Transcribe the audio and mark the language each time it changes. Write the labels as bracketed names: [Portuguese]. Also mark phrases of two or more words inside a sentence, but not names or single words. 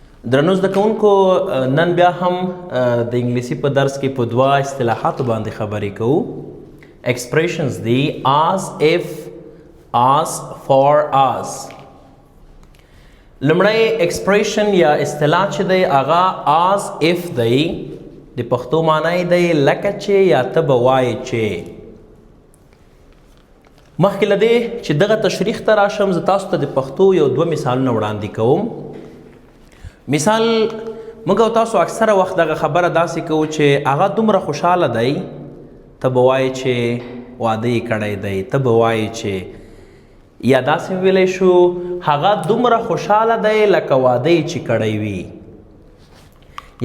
[Pashto] درنو زده کوونکو نن بیا هم د انګلیسي په درس کې په دوه اصطلاحاتو باندې خبرې کوو. [English] expressions دی as if, as for as. [Pashto] لمړی expression یا اصطلاح چې دی هغه [English] as if [Pashto] دی، د پښتو معنی دی لکه چې یا ته به وایې چې. مخکې له دې چې دغه تشریح ته راشم زه تاسو ته د پښتو یو دوه مثالونه وړاندې کوم. مثال موږ او تاسو اکثره وخت دغه خبره داسې کوو چې هغه دومره خوشحاله دی ته به وایې چې واده یې کړی دی، ته به وایې چې، یا داسې ویلی شو هغه دومره خوشحاله دی لکه واده یې چې کړی وي.